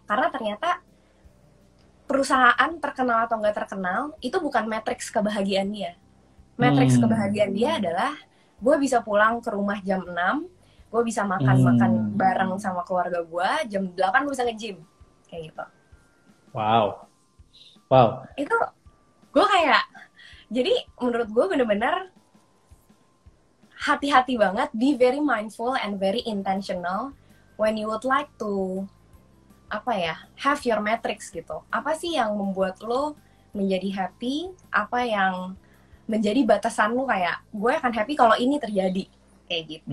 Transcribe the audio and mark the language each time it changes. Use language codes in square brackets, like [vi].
[id] Karena ternyata perusahaan terkenal atau nggak terkenal itu bukan matriks kebahagiaan dia. Matriks kebahagiaan dia adalah gue bisa pulang ke rumah jam 6, gue bisa makan-makan bareng sama keluarga gue, jam 8 gue bisa nge-gym. Kayak gitu. Wow. Itu gue kayak, jadi menurut gue bener-bener hati-hati banget, [en] be very mindful and very intentional when you would like to have your matrix [id] gitu. Apa sih yang membuat lo menjadi happy? Apa yang menjadi batasan lo kayak gue akan happy kalau ini terjadi kayak gitu.